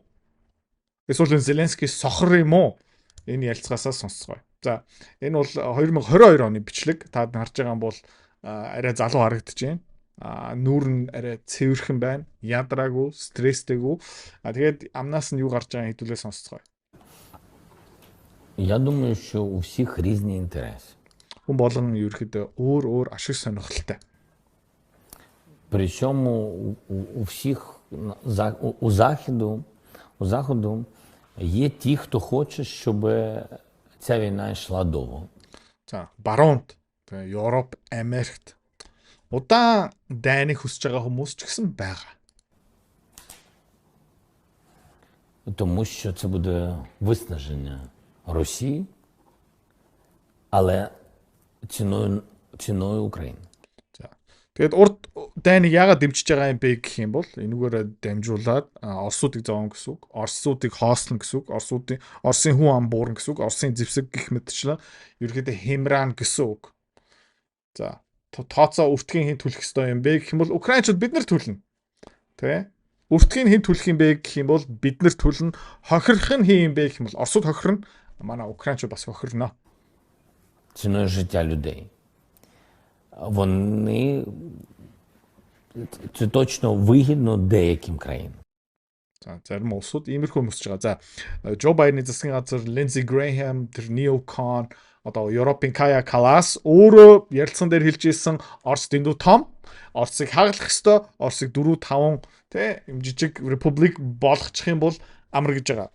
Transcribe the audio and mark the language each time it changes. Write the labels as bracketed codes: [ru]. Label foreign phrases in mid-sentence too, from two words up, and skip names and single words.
[mn] Эсвэл Зеленский сохор юм уу? Энэ ялцгаасаа сонсцгоё. За энэ бол 2022 оны бичлэг. Та харж байгаа юм бол арай залуу харагдаж байна. Нүүр нь арай цэвэрхэн байна. Ядраагүй, стресстэйгүй. Тэгээд амнаас нь юу гарч байгааг хэдүүлээ сонсцгоё. [ru] Я думаю, что у всех [uk] різні інтереси. [mn] Хүн болгон ерөөхдөө өөр ашиг сонирхолтой. [uk] Причому у всіх у Заходу є ті, хто хоче, щоб ця війна йшла довго. [mn] За, баруунд Европ, Америкт удаан дайныг хүсэж байгаа хүмүүс ч гэсэн байгаа. [uk] Тому що це буде виснаження Росії, але ціною України. [mn] За. Тэгээд урд дайныг яагаад дэмжиж байгаа юм бэ гэх юм бол энүүгээр дамжуулаад Оросуудыг зовоон гэсэн үг, Оросуудыг хоослно гэсэн үг, Оросын хүн ам буурна гэсэн үг, Оросын зэвсэг гэх мэтчлэн ерөөдөө хэмрaan гэсэн үг. За, тооцоо өртгийн хэн төлөх ёстой юм бэ гэх юм бол украинчууд бид нар төлнө. Тэ? Өртгийг хэн төлөх юм бэ гэх юм бол бид нар төлнө. Хохирох нь хэн юм бэ гэх юм бол Оросууд хохирно. Манай украинчууд бас хохирно. [uk] Ціною життя людей. Вони це точно вигідно деяким країнам. [mn] За, зарим улсууд иймэрхүү өмсөж байгаа. За, Жо Байдены засгийн газар Lindsey Graham, тэр Neil Cohn, одоо Европын Kaja Kallas өөрөө ярилцсан дээр хэлж ирсэн Орос дэндүү том, Оросыг хаглах ёстой, Оросыг 4-5 тэ юм жижиг републик болгочих юм бол амар гэж байгаа.